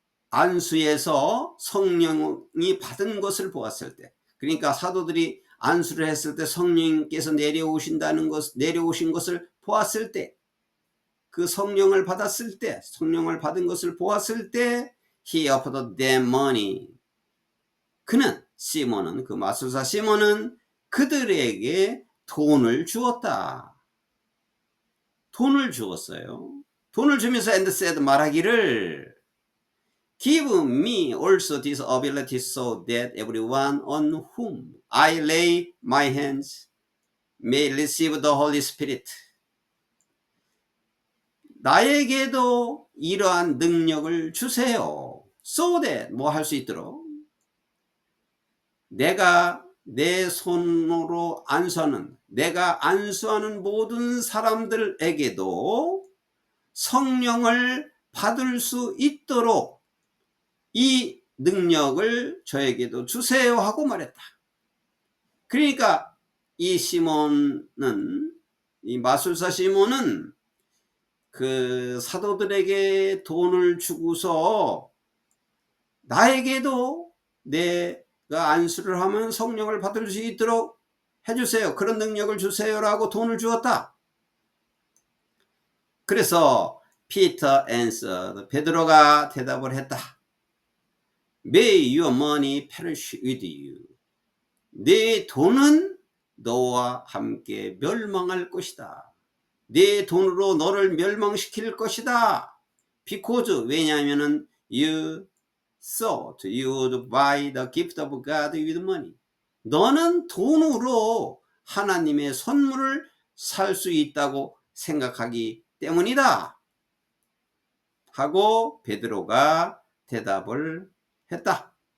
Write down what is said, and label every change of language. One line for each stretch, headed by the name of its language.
Korean: 안수에서 성령이 받은 것을 보았을 때, 그러니까 사도들이 안수를 했을 때 성령께서 내려오신 것을 보았을 때, 그 성령을 받았을 때, 성령을 받은 것을 보았을 때,
English: he offered them money.
Korean: 그는, 시몬은, 그 마술사 시몬은 그들에게 돈을 주었다. 돈을 주었어요. 돈을 주면서
English: and said,
Korean: 말하기를,
English: give me also this ability so that everyone on whom I lay my hands may receive the Holy Spirit.
Korean: 나에게도 이러한 능력을 주세요.
English: So that
Korean: 뭐 할 수 있도록 내가 내 손으로 안수하는, 내가 안수하는 모든 사람들에게도 성령을 받을 수 있도록 이 능력을 저에게도 주세요 하고 말했다. 그러니까 이 시몬은, 이 마술사 시몬은 그 사도들에게 돈을 주고서 나에게도 내가 안수를 하면 성령을 받을 수 있도록 해주세요. 그런 능력을 주세요라고 돈을 주었다. 그래서
English: Peter answered,
Korean: 베드로가 대답을 했다.
English: May your money perish with you.
Korean: 네 돈은 너와 함께 멸망할 것이다. 네 돈으로 너를 멸망시킬 것이다.
English: Because
Korean: 왜냐하면은
English: you thought you would buy the gift of God with money.
Korean: 너는 돈으로 하나님의 선물을 살 수 있다고 생각하기 때문이다. 하고 베드로가 대답을 했다.